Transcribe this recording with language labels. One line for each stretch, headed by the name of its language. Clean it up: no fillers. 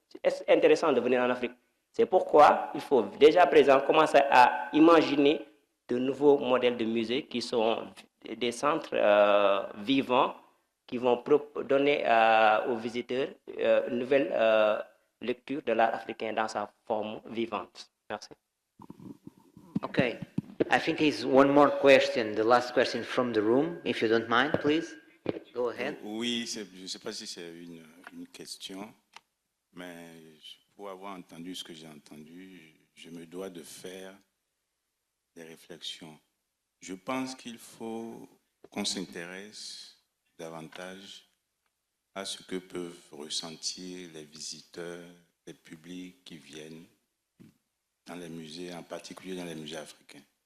French: C'est intéressant de venir en Afrique. C'est pourquoi il faut déjà à présent commencer à imaginer de nouveaux modèles de musées qui sont des centres vivants qui vont donner aux visiteurs une nouvelle lecture de l'art africain dans sa forme vivante. Merci.
English: Okay. I think there's one more question, the last question from the room, if you don't mind, please. Go ahead.
French: Oui, je ne sais pas si c'est une question, mais pour avoir entendu ce que j'ai entendu, je me dois de faire des réflexions. Je pense qu'il faut qu'on s'intéresse davantage à ce que peuvent ressentir les visiteurs, les publics qui viennent dans les musées, en particulier dans les musées africains.